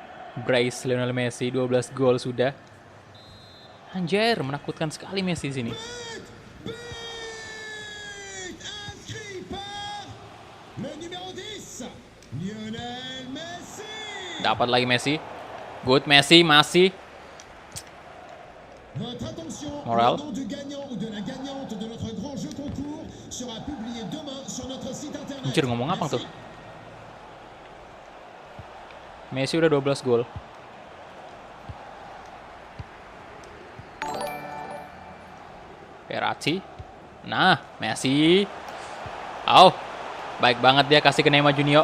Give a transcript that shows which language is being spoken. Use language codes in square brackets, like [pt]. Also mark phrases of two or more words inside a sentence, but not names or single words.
[id] Brace Lionel Messi 12 gol sudah. Anjir, menakutkan sekali Messi di sini. [fr] But inscrit par le numéro 10, Lionel Messi. [id] Dapat lagi Messi. Good Messi masih. [fr] Votre attention, Moral. le nom du gagnant ou de la gagnante de notre grand jeu concours sera publié demain sur notre site internet. [id] Anjir, ngomong apa [fr] Merci. [id] tuh? Messi udah 12 gol. Verratti. Nah, Messi. Oh, baik banget dia kasih ke Neymar Junior.